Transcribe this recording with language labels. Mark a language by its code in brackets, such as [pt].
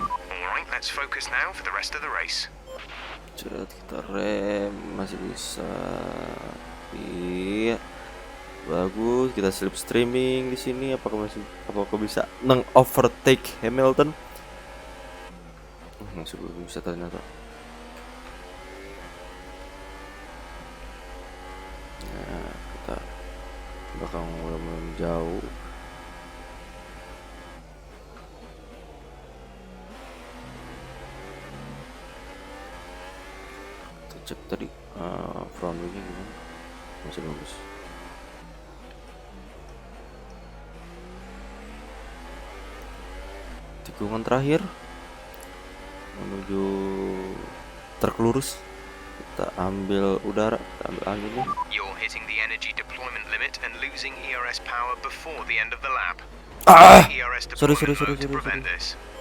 [en] Alright, let's focus now for the rest of the race. [id] Cerat, kita rem, masih bisa. Iya, bagus. Kita slip streaming di sini. Apakah bisa overtake Hamilton? Masih belum bisa ternyata. Nah, kita belakang mulai menjauh. cek tadi front wingnya gimana, masih bagus. Tikungan terakhir menuju truk lurus, kita ambil udara, kita ambil anginnya. [en] You're hitting the energy deployment limit and losing ERS power before the end of the lap. ERS Sorry. deployment mode to prevent this.